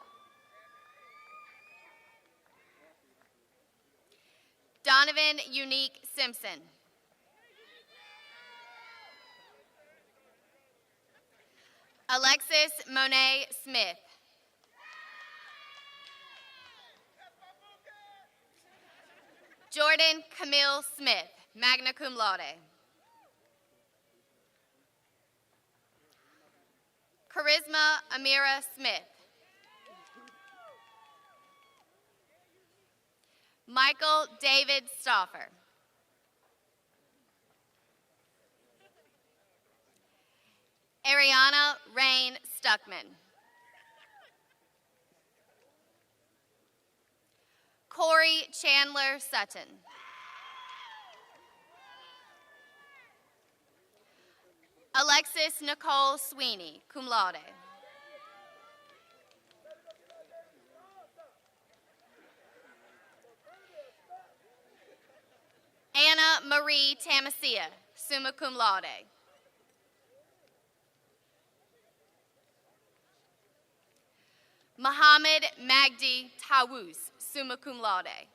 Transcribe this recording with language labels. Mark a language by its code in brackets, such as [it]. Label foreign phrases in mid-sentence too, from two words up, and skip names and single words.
[en] Donovan Unique Simpson. Alexis Monet Smith. Jordan Camille Smith, [la] magna cum laude. [en] Charisma Amira Smith. Michael David Stauffer. Ariana Rain Stuckman. Corey Chandler Sutton. Alexis Nicole Sweeney, [la] cum laude. [en] Anna Marie Tamasia, [la] summa cum laude. [en] Muhammad Magdi Tawus, [la] summa cum laude.